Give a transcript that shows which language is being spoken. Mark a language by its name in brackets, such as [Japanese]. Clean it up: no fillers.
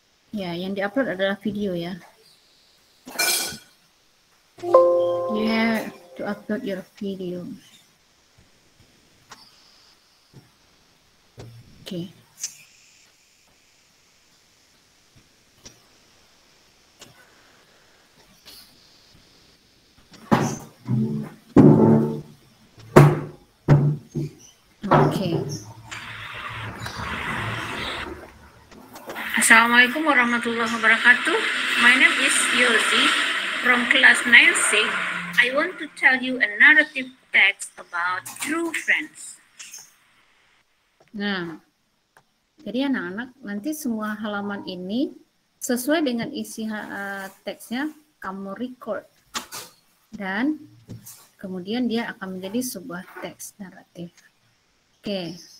[Indonesian] Ya, yang diupload adalah video ya. [English] You have to upload your video. Okay. Okay. [Arabic] Assalamualaikum warahmatullahi wabarakatuh. [English] My name is Yosi from class 9C. I want to tell you a narrative text about true friends. [Indonesian] Nah, jadi anak-anak nanti semua halaman ini sesuai dengan isi teksnya kamu record dan kemudian dia akan menjadi sebuah teks naratif. Oke.